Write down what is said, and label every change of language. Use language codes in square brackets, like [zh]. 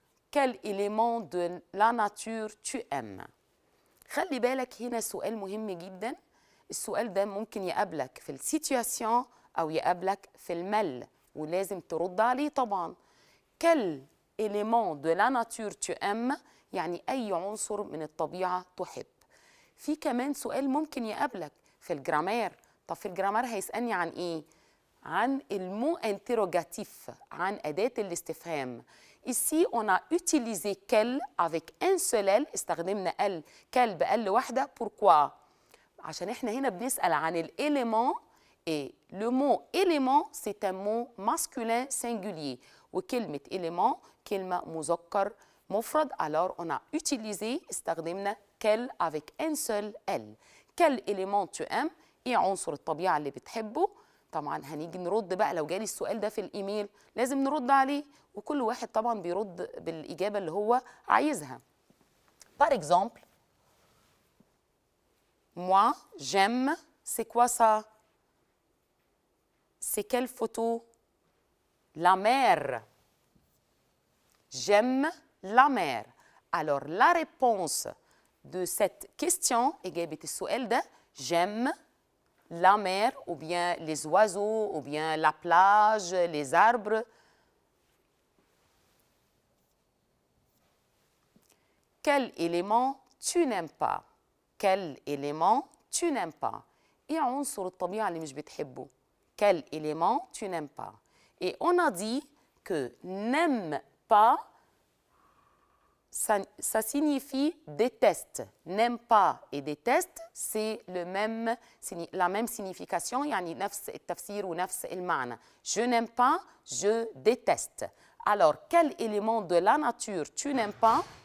[fr] Quel élément de la nature tu aimes? [ar] خلي بالك هنا سؤال مهم جدا. السؤال ده ممكن يقابلك في السيتواسيون أو يقابلك في المل ولازم ترد عليه طبعا. [fr] Quel élément de la nature tu aimes؟ [ar] يعني أي عنصر من الطبيعة تحب. في كمان سؤال ممكن يقابلك في الجرامير. طب في الجرامير هيسألني عن إيه؟ عن المو interrogatif, عن أداة الاستفهام. [fr] Ici, on a utilisé quel avec un seul L, [ar] استخدمنا [fr] L, quel [ar] بقل واحدة. [fr] Pourquoi؟ [ar] عشان احنا هنا بنسأل عن الإيليمون [fr] et le mot élément c'est un mot masculin singulier. [ar] وكلمة élément كلمة مذكر مفرد. [fr] Alors on a utilisé [ar] استخدمنا [fr] quel avec un seul L. Quel élément tu aimes؟ [ar] ايه عنصر الطبيعة اللي بتحبه؟ طبعا هنيجي نرد بقى لو جالي السؤال ده في الإيميل لازم نرد عليه، وكل واحد طبعا بيرد بالإجابة اللي هو عايزها. [fr] Par exemple, moi j'aime, c'est quoi ça? C'est quelle photo? La mer. J'aime la mer. Alors la réponse de cette question, [ar] إجابة السؤال ده [fr] j'aime la mer, ou bien les oiseaux, ou bien la plage, les arbres. Quel élément tu n'aimes pas? Quel élément tu n'aimes pas? [ar] إيه عنصر الطبيعة اللي مش بتحبه؟ [fr] Quel élément tu n'aimes pas? Et on a dit que n'aime pas, ça signifie déteste. N'aime pas et déteste, c'est la même signification, [ar] يعني نفس التفسير ونفس المعنى. [fr] Je n'aime pas, je déteste. Alors, quel élément de la nature tu n'aimes pas?